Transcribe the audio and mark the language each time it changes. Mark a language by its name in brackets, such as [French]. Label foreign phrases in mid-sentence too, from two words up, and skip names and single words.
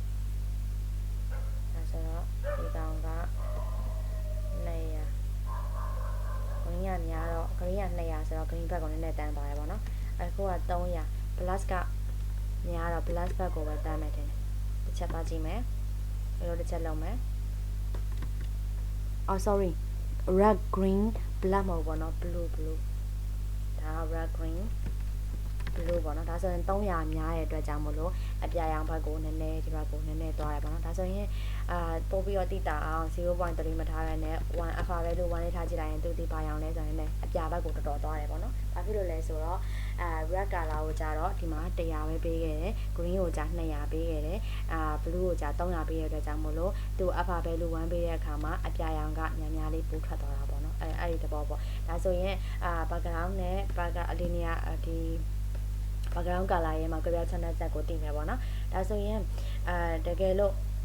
[Burmese] ဒါဆိုတော့ဒီကောင်က200 green ကများတော့ green က200ဆိုတော့ green ဘက်ကိုနည်းနည်းတန်းသွားရပါတော့အခုက300 plus ကများတော့ plus ဘက်ကိုပဲတန်းမယ်ထင်တယ်တစ်ချက်သွားကြည့်မယ်ဒီလိုတစ်ချက်လုံးမယ် [English] sorry red green black [Burmese] မဟုတ်ဘောနော် blue ဒါ [English] red green blue [Burmese] ပေါ့နော်ဒါဆိုရင်300များရဲ့အတွက်ကြောင့်မလို့အပြာရောင်ဘက်ကိုနည်းနည်းဒီဘက်ကိုနည်းနည်းသွားရပါတော့ ဒါဆိုရင်ပို့ပြီးတော့တိတာအောင် 0.3 မထားရနဲ့1 [English] alpha value [Burmese] 1လေးထားကြည့်လိုက်ရင်သူဒီဘာရောင်လဲဆိုရင်လည်းအပြာဘက် ကိုတော်တော်သွားတယ်ပေါ့နော်ဘာဖြစ်လို့လဲဆိုတော့ [English] red color [Burmese] ကိုကြတော့ဒီမှာ100ပဲပေးခဲ့တယ် green ကိုကြ200ပေးခဲ့တယ်blue ကိုကြ300ပေးရတဲ့အတွက်ကြောင့်မလို့သူ [English] alpha value [Burmese] 1ပေးတဲ့အခါမှာအပြာရောင်ကများများလေးပို့ထွက်သွားတာပေါ့နော်အဲ့ဒီတဘောပေါ့ဒါဆိုရင်background နဲ့ linear ဒီ [English] background color [Burmese] ရဲ့မှာကြွယ်ချမ်းတဲ့ဇက်ကိုတည်မယ်ပေါ့နော်ဒါဆိုရင်တကယ်လို့